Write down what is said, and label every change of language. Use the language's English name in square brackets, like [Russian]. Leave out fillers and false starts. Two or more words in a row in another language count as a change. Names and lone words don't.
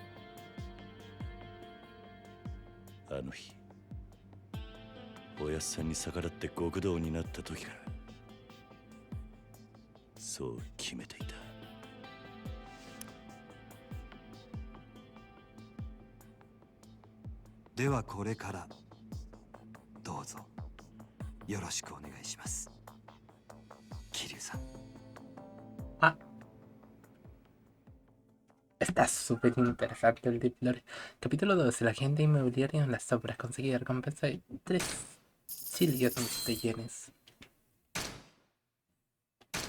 [Japanese] あの日おやっさんに逆らって極道になった時からそう決めていた。ではこれからどうぞよろしくお願いします。桐生さん。 Ah. [Spanish] Está súper interesante el [English] Deep Lore. [Spanish] Capítulo 12. La agente inmobiliaria en las sombras. Conseguí recompensa de 3 chillones de yenes.